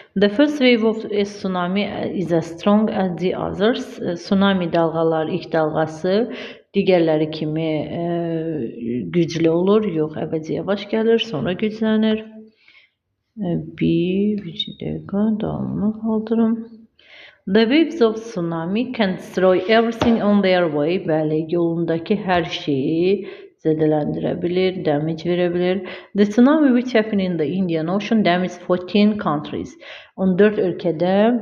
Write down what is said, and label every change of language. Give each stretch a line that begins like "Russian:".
English: The first wave of a tsunami is as strong as the others.
Azerbaijani: Tsunami dalğalar, ilk dalğası digərləri kimi güclü olur. Yox, əvvəlcə yavaş gəlir, sonra güclənir. Bir dəqiqə davamını qaldırım.
English: The waves of tsunami can destroy everything on their way.
Azerbaijani: Bəli, yolundakı hər şeyi zədələndirə bilir, damage verə bilir.
English: The tsunami which happened in the Indian Ocean damaged 14 countries.
Azerbaijani: 14 ölkədə